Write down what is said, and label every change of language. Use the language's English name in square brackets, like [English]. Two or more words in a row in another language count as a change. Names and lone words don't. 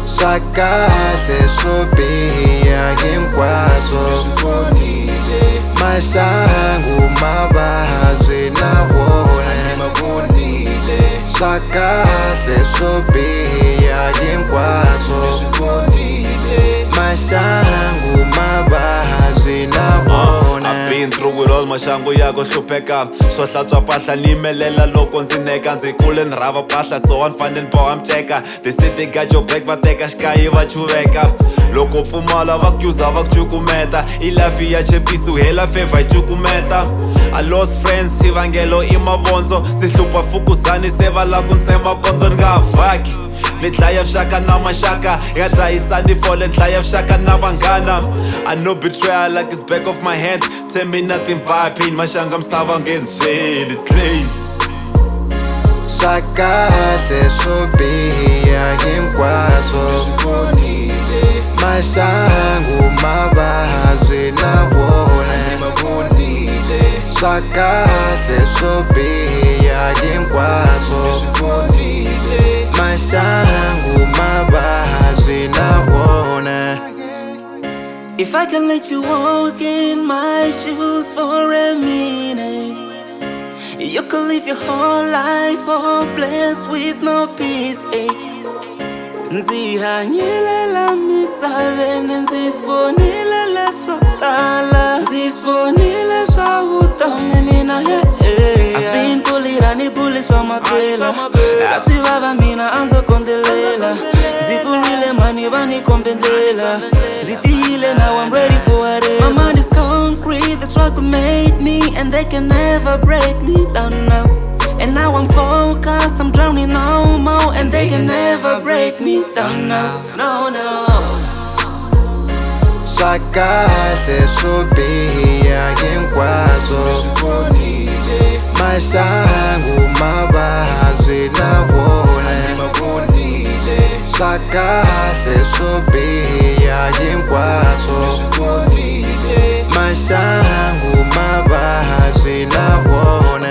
[Tsonga] swa kahle swo biha hinkwaswo maxangu mavabyi na wona swa kahle swo biha hinkwaswo maxangu mavabyi na wona. [English] I've been through it all, [Tsonga] maxangu ya ku hlupheka swo hlantswa mpahla ni yimelela loko ndzi neka ndzi kule ni rhava mpahla so ni fanele ni boha miceka [English] they say they got your back [Tsonga] va teka xikayi va chuveka loko pfumala va kuza va ku cukumeta i lafi ya chepisi u hela feva hi cukumeta [English] I lost friends [Tsonga] xivangelo i mavondzo ndzi hlupha fukuzani se va la ku ntsema kondo ni nga ha vhaki ni dlaya vuxaka na maxaka hi nga dlayisani fole ni dlaya vuxaka na vanghana [English] I know betrayal like it's back of my hand [Tsonga] tshembi na timphaphini maxanga misava nge ni byeli clay swa kahle swo biha hinkwaswo maxangu mavabyi na wona swa kahle swo biha hinkwaswo maxangu mavabyi na wona. [English] If I can let you walk in my shoes for a minute, you could live your whole life hopeless with no peace. [Tsonga] Ndzi hanyile la misaveni, ndzi swivonile leswo tala, ndzi swivonile swa vutomi mina. [English] I've been bullied bully [Tsonga] swa maphela, a swi vava mina a ndzo kondelela, ndzi kurile mani va ni kombendlela, ndzi tiyile [English] now I'm ready for whatever. My mind is concrete, the struggle made me and they can never break me down now. And now I'm focused, I'm drowning no more and they can never break me down now. No, no. [Tsonga] Swa kahle swo biha hinkwaswo maxangu mavabyi na wona swa kahle swo biha hinkwaswo maxangu mavabyi na wona.